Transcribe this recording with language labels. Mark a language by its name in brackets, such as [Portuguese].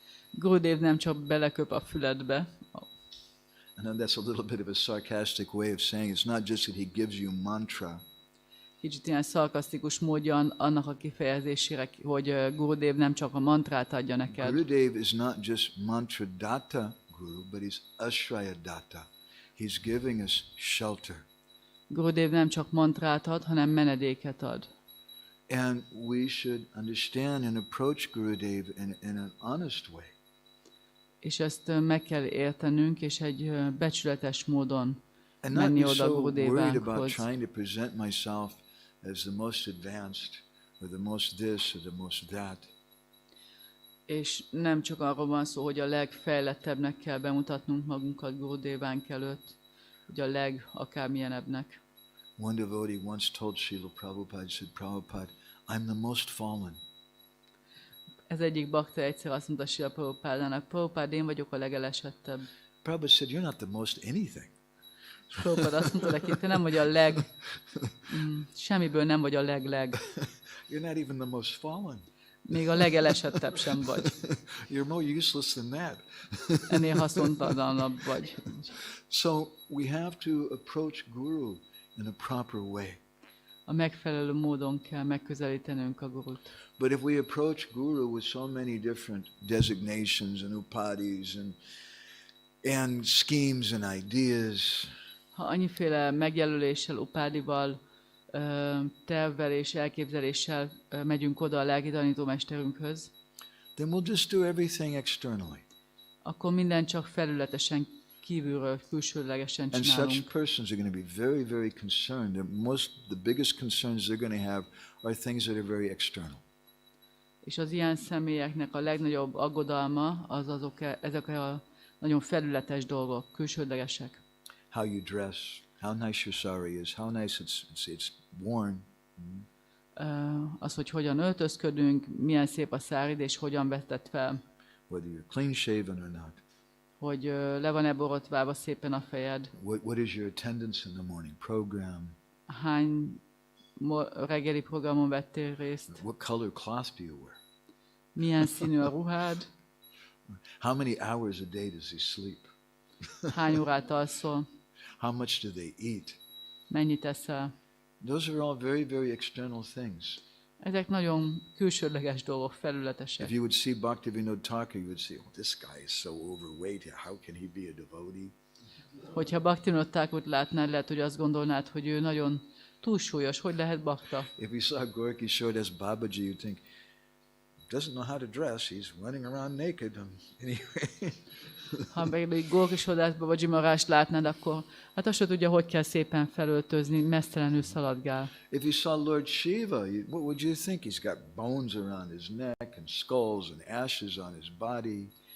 [Hungarian] Gurudev nem csak beleköp a füledbe. [English] I know that's a little bit of a sarcastic way of saying it's not just that he gives you mantra. [Hungarian] Kicsit ilyen szarkasztikus módja annak a kifejezésére, hogy Gurudev nem csak a mantrát adja neked. [English] Gurudev is not just mantra datta guru, but he's ashraya datta. He's giving us shelter. [Hungarian] Gurudev nem csak mantrát ad, hanem menedéket ad. [English] And we should understand and approach Gurudev in an honest way. [Hungarian] És ezt meg kell értenünk, és egy becsületes módon [English] And not [Hungarian] menni [English] be [Hungarian] oda [English] so worried about [Hungarian] Gurudevánkhoz. [English] trying to present myself as the most advanced, or the most this, or the most that. [Hungarian] És nem csak arról van szó, hogy a legfejlettebbnek kell bemutatnunk magunkat Gurudevánk előtt, hogy a akármilyenebbnek. [English] One devotee once told Srila Prabhupada, he said, Prabhupada, I'm the most fallen. [Hungarian] Ez egyik bakta egyszer azt mondta Srila Prabhupádának, Prabhupád, én vagyok a legelesettebb. [English] Prabhupada said, you're not the most anything. [Hungarian] És Prabhupád azt mondta neki, te nem vagy a semmiből nem vagy a leg. [English] You're not even the most fallen. [Hungarian] Még a legelesettebb sem vagy. [English] You're more useless than that. [Hungarian] Ennél haszontalanabb vagy. [English] So we have to approach Guru in a proper way. [Hungarian] A megfelelő módon kell megközelítenünk a gurut. [English] But if we approach Guru with so many different designations and upadis and schemes and ideas, [Hungarian] Ha annyiféle megjelöléssel, upádival, tervvel és elképzeléssel megyünk oda a lelki tanítómesterünkhöz, [English] then we'll just do everything externally. [Hungarian] akkor minden csak felületesen, kívülről, külsőlegesen [English] And such [Hungarian] csinálunk. [English] persons are going to be very, very concerned. The biggest concerns they're going to have are things that are very external. [Hungarian] És az ilyen személyeknek a legnagyobb aggodalma ezek a nagyon felületes dolgok, külsődlegesek. [English] How you dress, how nice your sari is, how nice it's worn. [Hungarian] Az, hogy hogyan öltözködünk, milyen szép a szárid, és hogyan vetted fel. [English] Whether you're clean shaven or not. [Hungarian] Hogy le van-e borotválva szépen a fejed. [English] What is your attendance in the morning program? [Hungarian] Hány reggeli programon vettél részt? [English] What color cloth do you wear? [Hungarian] Milyen színű a ruhád? [English] How many hours a day does he sleep? [Hungarian] Hány órát alszol? [English] How much do they eat? [Hungarian] Mennyit eszel? [English] Those are all very, very external things. [Hungarian] Ezek nagyon külsődleges dolgok, [English] If [Hungarian] felületesek. [English] you would see Bhaktivinoda Thakur, you would say, oh, this guy is so overweight. How can he be a devotee? [Hungarian] Hogyha Bhaktivinoda Thakurt látnád, lehet, hogy azt gondolnád, hogy ő nagyon túlsúlyos. Hogy lehet bakta? [English] If you saw Gorky showed as Babaji, you'd think, doesn't know how to dress. He's running around naked. Anyway. [Hungarian] Ha pedig Gorkisodásba vagy Jimarást látnád, akkor hát azt se tudja, hogy kell szépen felöltözni, mesztelenül szaladgál. [English] If you saw Lord Shiva, what would you think? He's got bones around his neck and skulls and ashes on his body.